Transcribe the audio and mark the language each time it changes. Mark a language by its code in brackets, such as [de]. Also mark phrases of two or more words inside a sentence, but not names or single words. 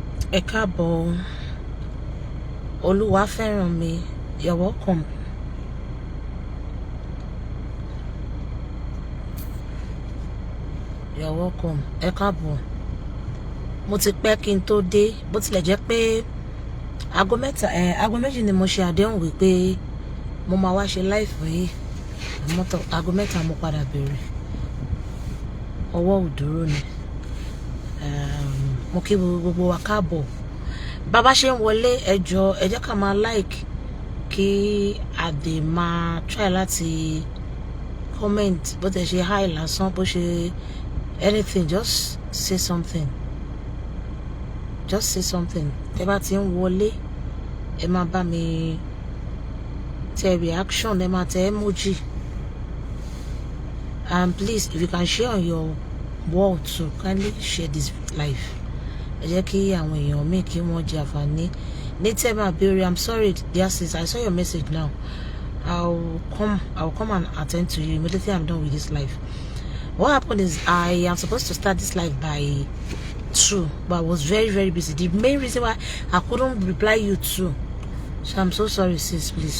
[yo] Ẹ káàbọ̀, Olúwafẹ́rànmi, [en] you're welcome. You're welcome. [yo] Ẹ káàbọ̀. Mo ti pẹ́ kí n tó dé, bó tilẹ̀ jẹ́ pé aago méjì ni mo ṣe àdéhùn wípé mo máa wá ṣe live yìí. Mọ́tò aago mẹ́ta mo padà bẹ̀rẹ̀. Ọwọ́ ò dúró ni. Mo kí gbogbo wa káàbọ̀. Bàbá ṣe ń wọlé, ẹ jẹ́ ká máa like kí a dè máa try láti comment, bó tẹ̀ ṣe hi lásán, bó ṣe anything, [en] just say something. Just say something. [yo] Tẹ́ bá ti ń wọlé, ẹ máa bá mi tẹ reaction, ẹ máa tẹ emoji. [en] And please, if you can share on your wall too, kindly share this live. [yo] Ẹ jẹ́ kí àwọn èèyàn mi kí wọ́n jẹ àǹfààní. [en] Nitema Abiri, I'm sorry, dear sis, I saw your message now. I'll come and attend to you immediately I'm done with this live. What happened is I am supposed to start this live by 2, but I was very, very busy. The main reason why I couldn't reply you too. So I'm so sorry, sis, please.